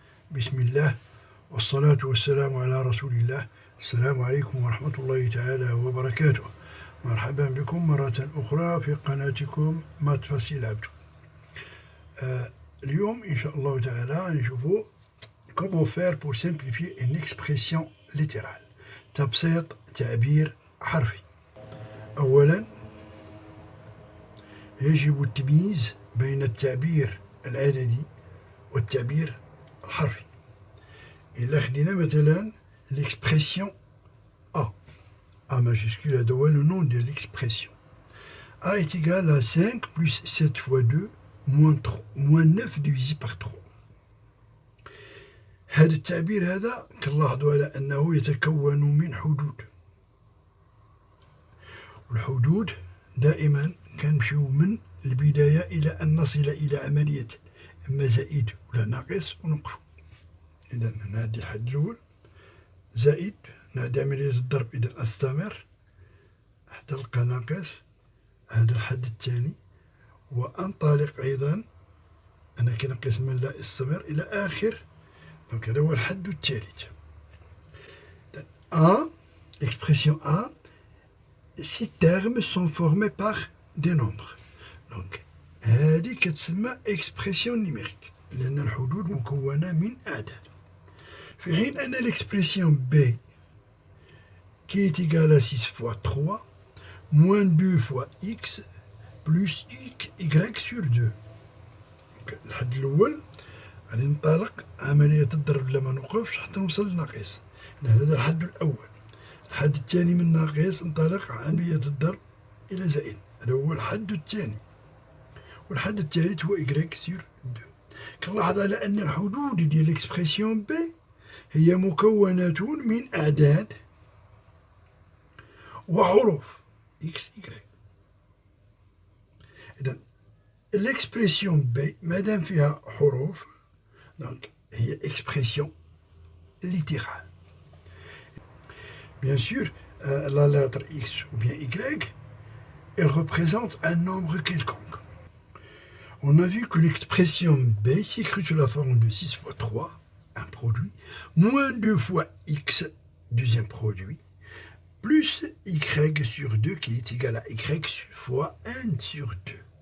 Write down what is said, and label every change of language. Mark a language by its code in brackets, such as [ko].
[ar] بسم الله والصلاة والسلام على رسول الله. السلام عليكم ورحمة الله تعالى وبركاته. مرحبا بكم مرة أخرى في قناتكم مات فاسيل عبدو. اليوم إن شاء الله تعالى نشوفوا [fr] comment faire pour simplifier une expression littérale. [ar] تبسيط تعبير حرفي. أولا يجب التمييز بين التعبير العددي والتعبير الحرفي. إلا خدينا مثلا [fr] l'expression A. A majuscule [ar] هذا هو [fr] le nom de l'expression. A est égal à 5 plus 7 fois 2 moins 9 divisé par 3. [ar] هذا التعبير هذا كنلاحظوا على أنه يتكون من حدود. والحدود دائما كنمشيو من البداية إلى أن نصل إلى عملية إما زائد ولا ناقص ونوقفو. إذا نعدي الحد الأول زائد، نعدي عملية الضرب إذا أستمر حتى نلقى ناقص، هذا الحد الثاني، وأنطلق أيضا أنا كنقيس من لا أستمر إلى آخر. دونك هذا هو الحد الثالث. [fr] A, expression A, six termes sont formés par des nombres. [ar] دونك هذه كتسمى [fr] expression numérique [ar] لأن الحدود مكونة من أعداد. في حين أن [fr] l'expression B qui est égale à 6 fois 3 moins 2 fois x plus y sur 2. [ar] الحد الأول غادي ننطلق عملية الضرب بلا ما نوقفش حتى نوصل للناقص. هذا الحد الأول. الحد الثاني من ناقص انطلق عملية الضرب إلى زائد، هذا هو الحد الثاني. والحد الثالث هو [fr] y sur 2. [ar] كنلاحظ على أن الحدود ديال [fr] l'expression B [ar] هي مكونات من أعداد وحروف x y. إذن [fr] l'expression B [ar] مادام فيها حروف دونك هي [fr] expression littérale. Bien sûr, la lettre x ou bien y, elle représente un nombre quelconque. On a vu que l'expression B s'écrit sous la forme de 6 fois 3, un produit, moins 2 fois x, deuxième produit, plus y sur 2 qui est égal à y fois 1 sur 2.